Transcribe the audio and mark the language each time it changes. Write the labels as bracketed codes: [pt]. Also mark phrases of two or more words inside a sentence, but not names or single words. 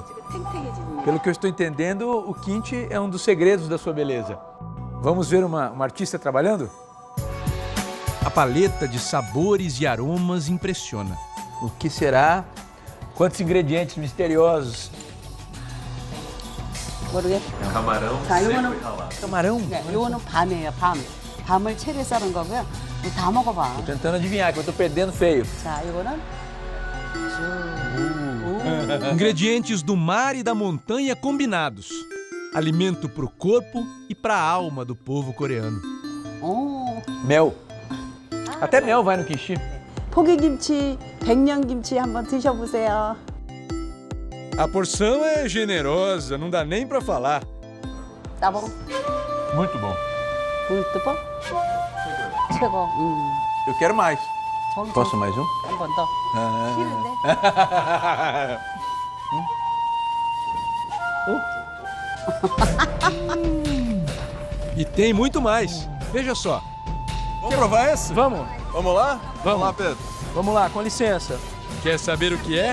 [pt] Pelo que eu estou entendendo, o kimchi é um dos segredos da sua beleza. Vamos ver uma artista trabalhando? A paleta de sabores e aromas impressiona. O que será? Quantos ingredientes misteriosos? [ko] 모르겠어. [pt] camarão [ko] 자, [pt] seco [ko] 이거는 [pt] e ralado. Camarão? [ko] 네, 이거는 밤이에요, 밤. 밤을 채를 썰은 거고요. 이거 다 먹어봐. [pt] Tô tentando adivinhar, que eu tô perdendo feio. [ko] 자, 이거는 [pt] Ingredientes do mar e da montanha combinados. Alimento para o corpo e para a alma do povo coreano. [ko] 오, [pt] Mel. Até mel vai no kimchi. [ko] 포기김치, 백년김치 한번 드셔보세요. [pt] A porção é generosa, não dá nem para falar. [ko] 따봉, [pt] Muito bom. [ko] 물뜨봉, 최고. [pt] Eu quero mais. [ko] 저기 [pt] Posso mais um? [ko] 한 번 더. 싫은데? [pt] E tem muito mais. Veja só. Vamos provar esse? Vamos, Vamos lá? Vamos lá, Pedro. vamos lá, com licença. Quer saber o que é?